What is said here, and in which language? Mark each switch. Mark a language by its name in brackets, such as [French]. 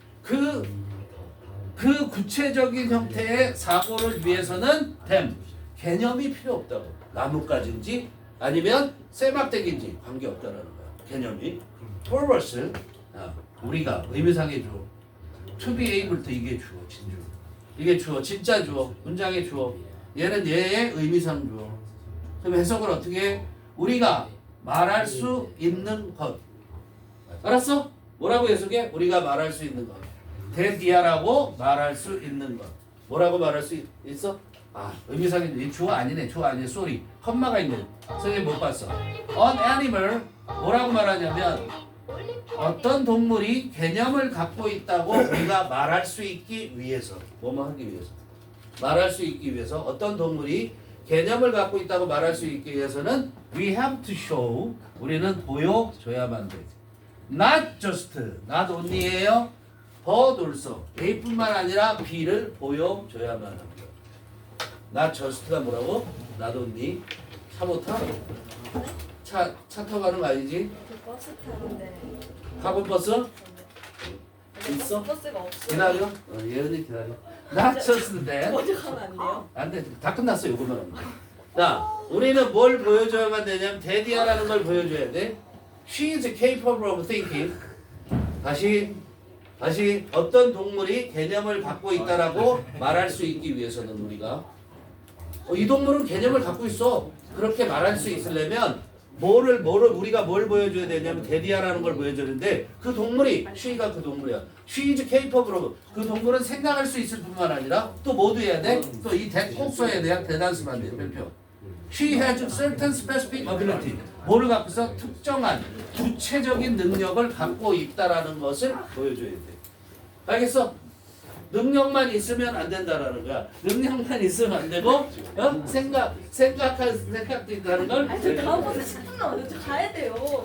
[Korean] 그 구체적인 형태의 사고를 위해서는 개념이 필요 없다고. 나무까지인지 아니면 쇠막대기인지 관계없다라는 거야. 개념이. purpose 우리가 의미상의 주어. [English] to be able to [Korean] 이게 주어 진주. 이게 주어 진짜 주어. 문장의 주어. 얘는 얘의 의미상 주어. 그럼 해석을 어떻게 해? 우리가 말할 수 있는 것. 알았어? 뭐라고 해석해? 우리가 말할 수 있는 것. 대디아라고 말할 수 있는 것. 뭐라고 말할 수 있어? 의미상의 주어 아니네. 주어 아니네. 쏘리. 컴마가 있네. 선생님 못 봤어. An animal 뭐라고 말하냐면 어떤 동물이 개념을 갖고 있다고 우리가 말할 수 있기 위해서 뭐뭐 하기 위해서 말할 수 있기 위해서 어떤 동물이 개념을 갖고 있다고 말할 수 있기 위해서는 [English] we have to show [Korean] 우리는 보여줘야만 되지. [English] Not just not only [Korean] 예요. [English] but also [Korean] A뿐만 아니라 B를 보여줘야만 합니다. Not just가 뭐라고? not only 차 못 타? 차 차 타고 가는 거 아니지? 저 버스 타는데 가본 버스? 있어? 버스가 없어요. 기다려. 예은이 기다려. 낮췄는데. 먼저 가면 안 돼요? 안 돼. 다 끝났어. 요거만 하면 돼. 자, 우리는 뭘 보여줘야만 되냐면 데디아라는 걸 보여줘야 돼. [English] She is capable of thinking. [Korean] 다시 어떤 동물이 개념을 갖고 있다라고 말할 수 있기 위해서는 우리가 이 동물은 개념을 갖고 있어. 그렇게 말할 수 있으려면 뭐를 우리가 뭘 보여줘야 되냐면 데디아라는 걸 보여주는데 그 동물이 she가 그 동물이야. [English] She is capable of [Korean] 그 동물은 생각할 수 있을 뿐만 아니라 또 뭐도 해야 돼? 또 이 꼭 써야 돼. 대단수만 돼. 별표. [English] She has certain specific ability. [Korean] 뭐를 갖고 있어? 특정한 구체적인 능력을 갖고 있다라는 것을 보여줘야 돼. 알겠어? 능력만 있으면 안 된다라는 거야. 능력만 있으면 안 되고, 생각할 생각도 있다는 걸. 아니 저 다음 버스 10분 남았는데 저 가야 돼요.